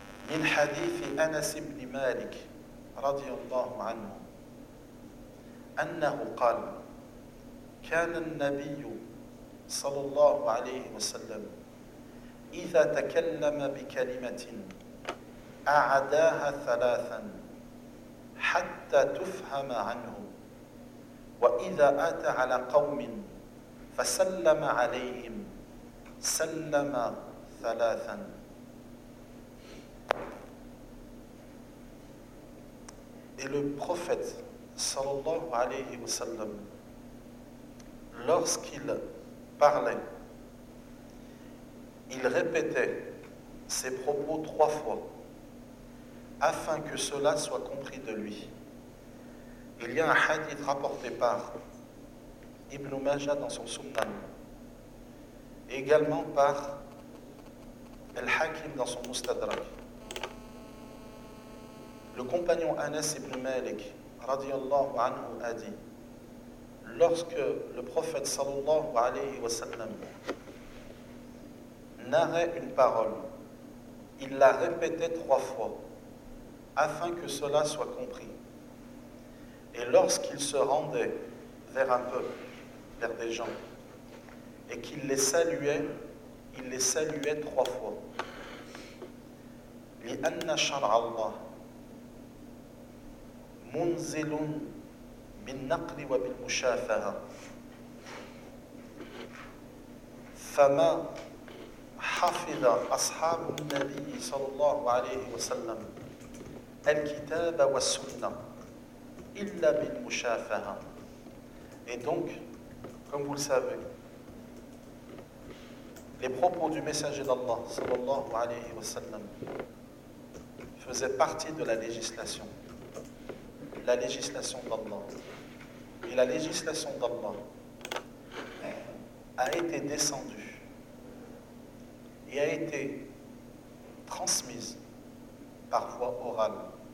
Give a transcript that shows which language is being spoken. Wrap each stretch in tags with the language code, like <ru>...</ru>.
<ar>من حديث أنس بن مالك رضي الله عنه أنه قال كان النبي صلى الله عليه وسلم إذا تكلم بكلمة أعداها ثلاثا حتى تفهم عنه وإذا أتى على قوم فسلم عليهم سلم ثلاثا.</ar> <fr>Et le prophète, sallallahu alayhi wa sallam, lorsqu'il parlait, il répétait ses propos trois fois, afin que cela soit compris de lui. Il y a un hadith rapporté par Ibn Majah dans son Sunan, également par Al-Hakim dans son Mustadrak. Le compagnon Anas ibn Malik radiallahu anhu a dit, lorsque le prophète sallallahu alayhi wa sallam narrait une parole, il la répétait trois fois afin que cela soit compris. Et lorsqu'il se rendait vers un peuple, vers des gens, et qu'il les saluait, il les saluait trois fois.</fr> <ar>Li anna shar' Allah منزل بالنقل وبالمشافهة فما حفظ أصحاب النبي صلى الله عليه وسلم الكتاب والسنة إلا بالمشافهة.</ar> <fr>Et donc, comme vous le savez, les propos du messager d'Allah</fr> <ar>صلى الله عليه وسلم</ar> <fr>faisaient partie de la législation. La législation d'Allah. Et la législation d'Allah a été descendue et a été transmise par voie orale.</fr>